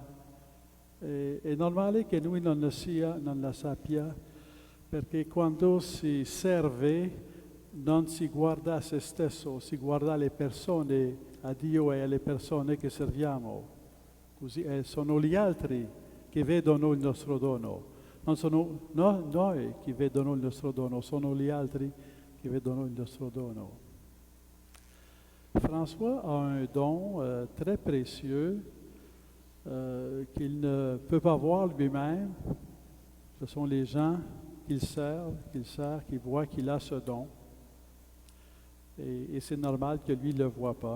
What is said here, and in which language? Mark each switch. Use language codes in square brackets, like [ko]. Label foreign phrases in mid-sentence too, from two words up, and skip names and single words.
[it] È normale che lui non la sappia, perché quando si serve non si guarda a se stesso, si guarda alle persone, a Dio e alle persone che serviamo. Così sono gli altri che vedono il nostro dono. Non sono noi che vedono il nostro dono, sono gli altri che vedono il nostro dono. [fr] François a un don très précieux qu'il ne peut pas voir lui-même. Ce sont les gens qu'il sert, qui voient qu'il a ce don. Et c'est normal que lui ne le voit pas.